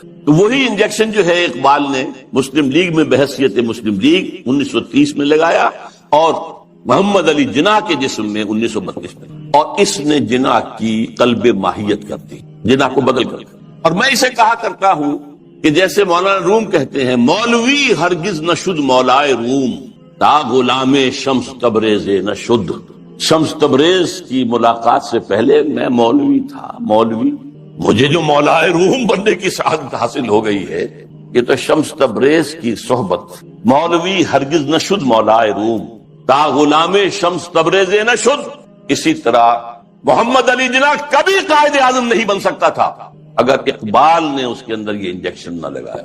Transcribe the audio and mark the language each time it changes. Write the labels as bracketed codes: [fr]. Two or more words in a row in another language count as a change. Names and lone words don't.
[ur] تو وہی انجیکشن جو ہے اقبال نے مسلم لیگ میں بحیثیت مسلم لیگ 1930 میں لگایا، اور محمد علی جناح کے جسم میں 1932 میں، اور اس نے جناح کی قلب ماہیت کر دی، جناح کو بدل کر۔ اور میں اسے کہا کرتا ہوں کہ جیسے مولانا روم کہتے ہیں، [fa] مولوی ہرگز نہ شد مولائے روم، تا غلام شمس تبریز نہ شد۔ [ur] شمس تبریز کی ملاقات سے پہلے میں مولوی تھا، مولوی۔ مجھے جو مولائے روم بننے کی سعادت حاصل ہو گئی ہے، یہ تو شمس تبریز کی صحبت۔ [fa] مولوی ہرگز نہ شد مولائے روم، تا غلام شمس تبریز نہ شد۔ [ur] اسی طرح محمد علی جناح کبھی قائد اعظم نہیں بن سکتا تھا اگر اقبال نے اس کے اندر یہ انجیکشن نہ لگایا۔